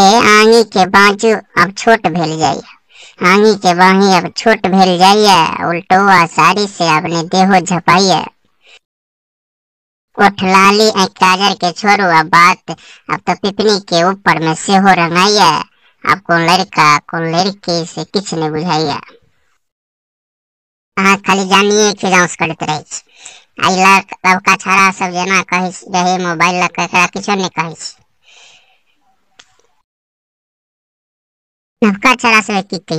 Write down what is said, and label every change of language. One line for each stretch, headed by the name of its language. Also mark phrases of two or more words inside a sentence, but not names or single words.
Maithili: आंगी के बाजू अब छोट भेल जाइए। आंगी के बाही अब छोट भेल जाइए। उल्टोआ साड़ी से अपने देहो झपाइए। ओठ लाली काजर के छोड़ो अब बात अब तो पिपनी के ऊपर में से हो रंगाइए। अब कौन लड़का कौन लड़की से किछ नहीं बुझाइए। अहाँ खाली जानिए के जांच करते रहे छी। आइला लड़का छौड़ा सब जना कहे रहे मोबाइल लग ककरा किछो नहीं कहे छी। नवका छौड़ा सब की कहिए।